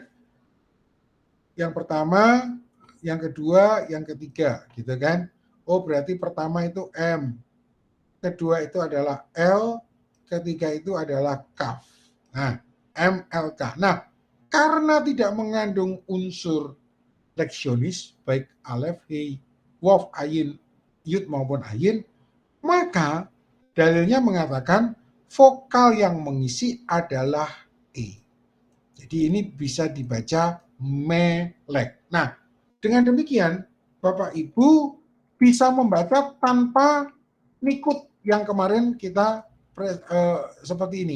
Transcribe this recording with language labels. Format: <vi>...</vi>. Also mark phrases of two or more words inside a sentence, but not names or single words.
<id>Yang pertama, yang kedua, yang ketiga, gitu kan? Oh, berarti pertama itu M, kedua itu adalah L, ketiga itu adalah kaf. Nah, MLK. Nah, karena tidak mengandung unsur leksionis, baik alef, he, waf, ayin, yud maupun ayin, maka dalilnya mengatakan vokal yang mengisi adalah e. Jadi ini bisa dibaca melek. Nah, dengan demikian Bapak Ibu bisa membaca tanpa nikut yang kemarin kita seperti ini.</id>